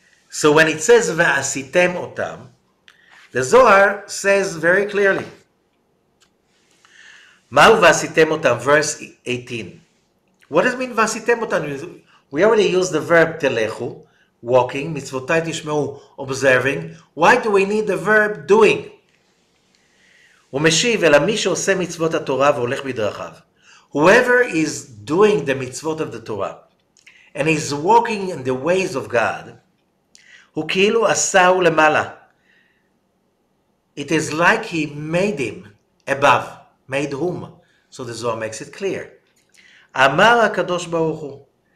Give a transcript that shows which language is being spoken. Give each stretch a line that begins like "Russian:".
English: So when it says va'asitem otam, the Zohar says very clearly, Ma'u va'asitem otam, verse 18. What does it mean va'asitem otam? We already used the verb telechu, walking, mitzvotai tishmeu, observing. Why do we need the verb doing?
Hebrew: ומשיב אלא מי שעושה מצוות התורה והולך בדרכיו.
English: Whoever is doing the mitzvot of the Torah and is walking in the ways of God,
Hebrew: הוא כאילו עשהו למעלה.
English: It is like he made him above. Made whom? So the Zohar makes it clear.
Hebrew: אמר הקדוש ברוך הוא.